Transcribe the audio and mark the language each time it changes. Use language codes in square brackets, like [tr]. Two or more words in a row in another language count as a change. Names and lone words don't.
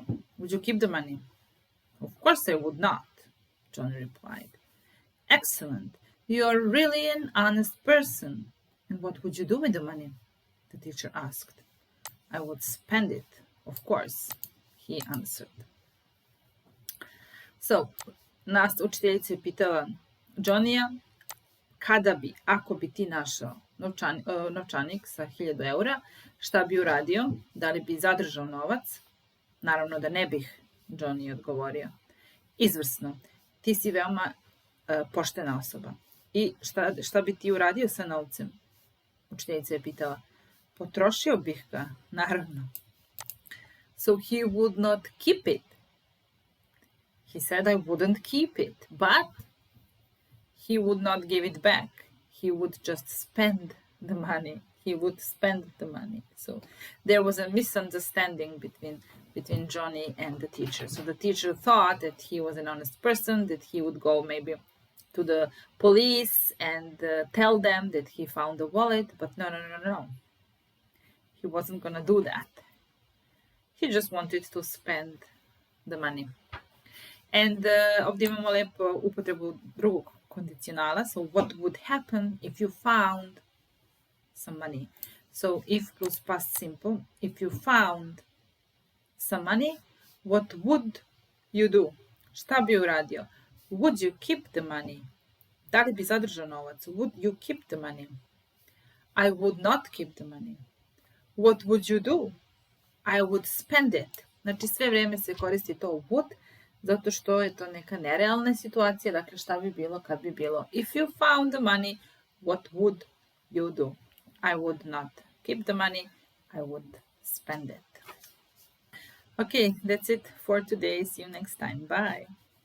[en] Would you keep the money? Of course I would not, Johnny replied. Excellent. You're really an honest person. And what would you do with the money? The teacher asked. I would spend it, of course, he answered. So, [bs] nas učiteljica je pitala Johnnyja, ako bi ti našao novčanik sa 1000 eura, šta bi uradio? Da li bi zadržao novac? Naravno da ne bih, Johnny je odgovorio. Izvrsno, ti si veoma poštena osoba. I šta bi ti uradio sa novcem? Učiteljica je pitala. Potrošio bih ga, naravno. [en] So he would not keep it. He said I wouldn't keep it, but he would not give it back. He would just spend the money. He would spend the money. So there was a misunderstanding between Johnny and the teacher. So the teacher thought that he was an honest person, that he would go maybe to the police and tell them that he found the wallet, but no. He wasn't going to do that. He just wanted to spend the money. [bs] And ovdje imamo lepo upotrebu drugog kondicionala. [en] So what would happen if you found some money? So if plus past simple, if you found some money, what would you do? [bs] Šta bi uradio? [en] Would you keep the money? [bs] Da li bi zadržao novac? [en] Would you keep the money? I would not keep the money. What would you do? I would spend it. [bs] Znači sve vrijeme se koristi to would, zato što je to neka nerealna situacija. Dakle, šta bi bilo kad bi bilo? [en] If you found the money, what would you do? I would not keep the money. I would spend it. Okay, that's it for today. See you next time. Bye.